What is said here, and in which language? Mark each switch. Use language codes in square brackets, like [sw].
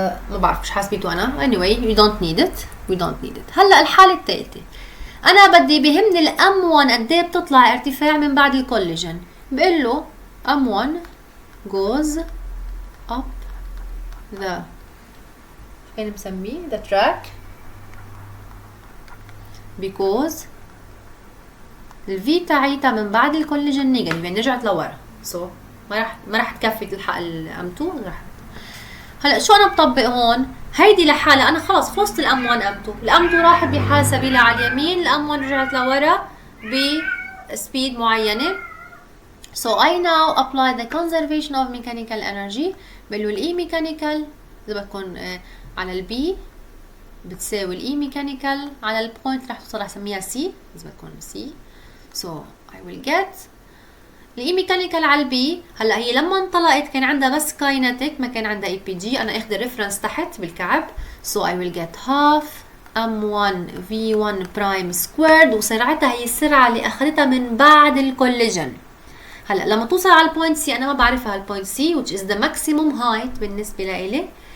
[ar] ما بعرف مش حاسبيته انا [en] anyway we don't need it. [ar] هلا الحالة الثالثة انا بدي بهمني ال m1 قد ايه بتطلع ارتفاع من بعد الكوليجن بقول له M1 goes up the أنا مسميه the track because ال V تاعيتها من بعد الكوليجن نيجاتيف يعني رجعت لورا so ما راح تكفي تلحق ال M2 راح. هلا شو أنا بطبق هون هيدي لحالها أنا خلصت ال M1 M2 ال M2 راحت بحاسبي لها على اليمين ال M1 رجعت لورا بسبيد معينة. [en] So I now apply the conservation of mechanical energy [ar] بقول له ال E mechanical إذا بتكون على ال B بتساوي ال E mechanical على البوينت رح توصل رح سميها C إذا بتكون C [en] so I will get [ar] ال E mechanical على ال B. هلا هي لما انطلقت كان عندها بس kinetic ما كان عندها EPG أنا أخذ الريفرنس تحت بالكعب [en] so I will get half M1 V1 prime squared [ar] وسرعتها هي السرعة اللي أخذتها من بعد الكوليجن هلا لما توصل على البوينت سي انا ما بعرفها البوينت سي [en] which is the maximum height [ar] بالنسبه لإلي.